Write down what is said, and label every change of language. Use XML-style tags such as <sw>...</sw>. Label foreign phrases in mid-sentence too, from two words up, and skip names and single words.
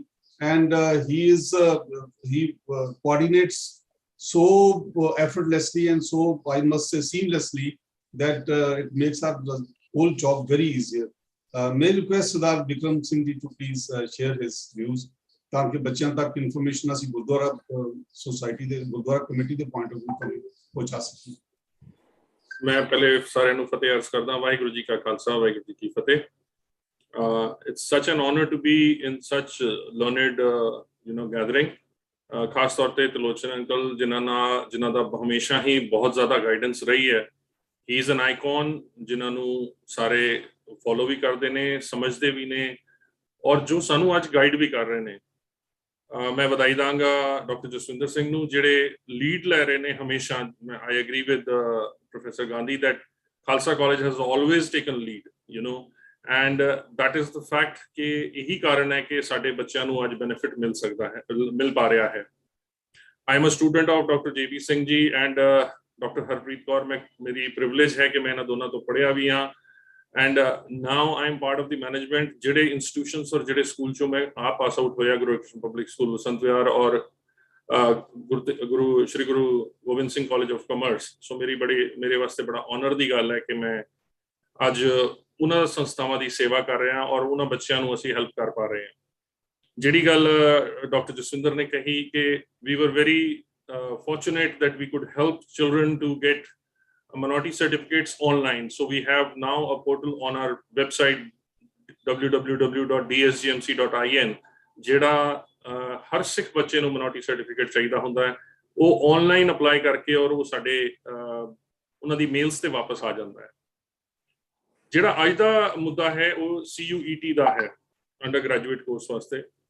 <en>And he coordinates so effortlessly and so, I must say, seamlessly, that it makes our whole job very easier. May I request Sardar Bikram Singh ji to please share his views,</en> <hi>ताकि बच्चों तक</hi> <pa>information ਅਸੀਂ ਗੁਰਦੁਆਰਾ society ਦੇ ਗੁਰਦੁਆਰਾ ਕਮੇਟੀ ਦੇ</pa> <en>point of view</en> <pa>ਤੋਂ ਪਹੁੰਚਾ ਸਕੀਏ। ਮੈਂ ਪਹਿਲਾਂ ਸਾਰੇ ਨੂੰ ਫਤਿਹ ਅਰਜ਼ ਕਰਦਾ, ਵਾਹਿਗੁਰੂ ਜੀ ਕਾ ਖਾਲਸਾ ਵਾਹਿਗੁਰੂ ਜੀ ਕੀ ਫਤਿਹ।</pa> <en>It's such an honor to be in such learned gathering.</en> <pa>ਖਾਸ ਤੌਰ ਤੇ ਤਲੋਚਨ ਅੰਕਲ ਜਿਨ੍ਹਾਂ ਦਾ ਹਮੇਸ਼ਾ ਹੀ ਬਹੁਤ ਜ਼ਿਆਦਾ ਗਾਈਡੈਂਸ ਰਹੀ ਹੈ।</pa> <en>he is an icon</en> <pa>ਜਿਨ੍ਹਾਂ ਨੂੰ ਸਾਰੇ ਫੋਲੋ ਵੀ ਕਰਦੇ ਨੇ, ਸਮਝਦੇ ਵੀ ਨੇ, ਔਰ ਜੋ ਸਾਨੂੰ ਅੱਜ ਗਾਈਡ ਵੀ ਕਰ ਰਹੇ ਨੇ। ਮੈਂ ਵਧਾਈ ਦਾਂਗਾ ਡਾਕਟਰ ਜਸਵਿੰਦਰ ਸਿੰਘ ਨੂੰ ਜਿਹੜੇ ਲੀਡ ਲੈ ਰਹੇ ਨੇ ਹਮੇਸ਼ਾ।</pa> <en>I agree with Professor Gandhi that Khalsa College has always taken lead, and that is the fact</en> <pa>ਕਿ ਇਹੀ ਕਾਰਨ ਹੈ ਕਿ ਸਾਡੇ ਬੱਚਿਆਂ ਨੂੰ ਅੱਜ ਬੈਨੀਫਿਟ ਮਿਲ ਪਾ ਰਿਹਾ ਹੈ।</pa> <en>I am a student of Dr. JB Singh ji and Dr. Harpreet Kaur।</en> <pa>ਮੇਰੀ ਪ੍ਰਿਵਿਲੇਜ ਹੈ ਕਿ ਮੈਂ ਇਹਨਾਂ ਦੋਨਾਂ ਤੋਂ ਪੜ੍ਹਿਆ ਵੀ ਹਾਂ,</pa> <en>and now I am part of the management।</en> <pa>ਜਿਹੜੇ ਇੰਸਟੀਟਿਊਸ਼ਨਸ ਔਰ ਜਿਹੜੇ ਸਕੂਲ ਚੋਂ ਮੈਂ</pa> <en>pass out</en> <pa>ਹੋਇਆ, ਗੁਰੂ ਹਰਕ੍ਰਿਸ਼ਨ ਪਬਲਿਕ ਸਕੂਲ ਬਸੰਤ ਵਿਹਾਰ ਔਰ ਸ਼੍ਰੀ ਗੁਰੂ ਗੋਬਿੰਦ ਸਿੰਘ ਕਾਲਜ ਆਫ ਕਾਮਰਸ। ਸੋ ਮੇਰੇ ਵਾਸਤੇ ਬੜਾ ਆਨਰ ਦੀ ਗੱਲ ਹੈ ਕਿ ਮੈਂ ਅੱਜ ਉਹਨਾਂ ਸੰਸਥਾਵਾਂ ਦੀ ਸੇਵਾ ਕਰ ਰਿਹਾ ਔਰ ਉਹਨਾਂ ਬੱਚਿਆਂ ਨੂੰ ਅਸੀਂ ਹੈਲਪ ਕਰ ਪਾ ਰਹੇ ਹਾਂ। ਜਿਹੜੀ ਗੱਲ ਡਾਕਟਰ ਜਸਵਿੰਦਰ ਨੇ ਕਹੀ ਕਿ</pa> <en>we were very fortunate that we could help children to get minority certificates online. So we have now a portal on our website www.dsgmc.in</en> <pa>ਜਿਹੜਾ ਹਰ ਸਿੱਖ ਬੱਚੇ ਨੂੰ</pa> <en>minority certificate</en> <pa>ਚਾਹੀਦਾ ਹੁੰਦਾ ਹੈ, ਉਹ</pa> <en>online apply</en> <pa>ਕਰਕੇ ਔਰ ਉਹ ਸਾਡੇ ਉਹਨਾਂ ਦੀ ਮੇਲਸ ਤੇ ਵਾਪਸ ਆ ਜਾਂਦਾ ਹੈ। ਜਿਹੜਾ ਅੱਜ ਦਾ ਮੁੱਦਾ ਹੈ ਉਹ CUET ਦਾ ਹੈ,</pa> <en>under graduate course</en> <pa>ਵਾਸਤੇ।</pa>